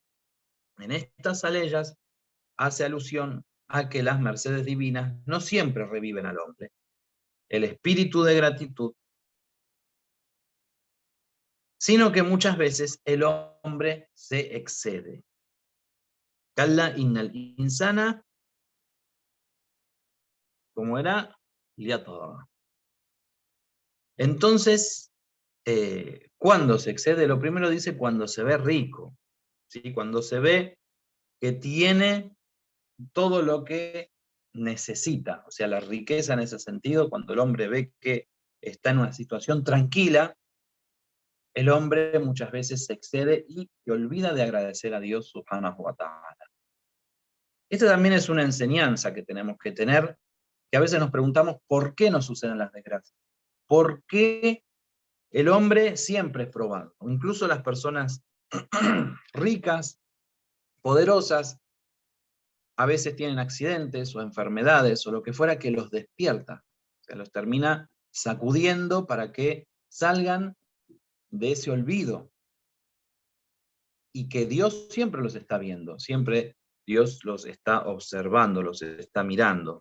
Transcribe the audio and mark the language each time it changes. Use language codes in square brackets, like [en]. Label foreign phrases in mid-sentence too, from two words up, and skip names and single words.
[es] En estas aleyas hace alusión a que las mercedes divinas no siempre reviven al hombre. El espíritu de gratitud, sino que muchas veces el hombre se excede. [ar] كلا إن الإنسان, [es] como era, liatagha. Entonces, cuando se excede, lo primero dice cuando se ve rico, ¿sí? Cuando se ve que tiene todo lo que necesita, o sea, la riqueza en ese sentido, cuando el hombre ve que está en una situación tranquila, el hombre muchas veces se excede y se olvida de agradecer a Dios [ar] سبحانه وتعالى. [es] Esta también es una enseñanza que tenemos que tener, que a veces nos preguntamos por qué nos suceden las desgracias, por qué el hombre siempre es probado, incluso las personas ricas, poderosas, a veces tienen accidentes o enfermedades o lo que fuera que los despierta, o sea, los termina sacudiendo para que salgan de ese olvido y que Dios siempre los está viendo, siempre Dios los está observando, los está mirando.